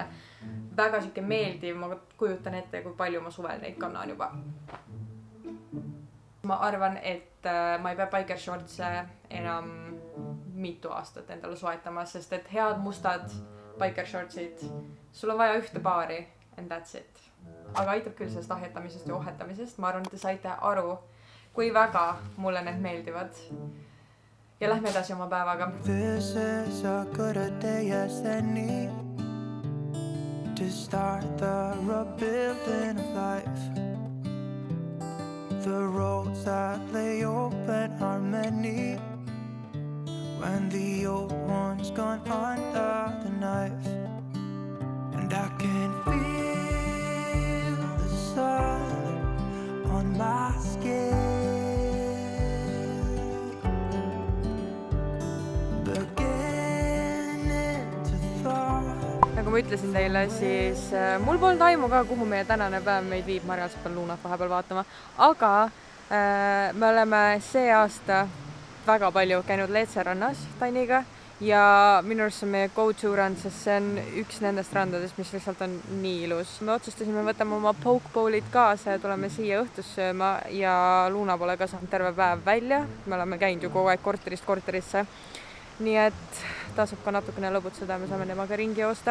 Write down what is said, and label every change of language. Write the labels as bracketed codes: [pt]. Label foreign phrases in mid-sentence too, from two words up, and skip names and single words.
[et] Väga siuke meeldiv, ma kujutan ette, kui palju ma suvel neid kannan juba. Ma arvan, et ma ei pea biker shortse enam mitu aastat endale soetama, sest et head mustad biker shortsid, sul on vaja ühte paari [en] and that's it. [et] Aga aitab küll sellest ahjetamisest ja ohetamisest. Ma arvan, et te saite aru, kui väga mulle need meeldivad. Ja lähme edasi oma päevaga. [en] This is a good day as any to start the rebuilding of life. The roads that lay open are many when the old one's gone under the knife. And I can feel the sun on my skin. [et] Nagu ma ütlesin teile, siis mul polnud aimu ka, kuhu meie tänane päev meid viib. Ma reaalselt pean Luunat vahepeal vaatama. Aga me oleme see aasta väga palju käinud Leetse rannas Taniga. Ja minu arust on meie go-to rand, sest see on üks nendest randadest, mis lihtsalt on nii ilus. Me otsustasime võtame oma pokebowlid kaasa ja tuleme siia õhtus sööma. Ja Luuna pole ka saanud terve päev välja. Me oleme käinud ju kogu aeg korterist korterisse. Nii et tasub ka natukene lõbutseda ja me saame temaga ringi joosta.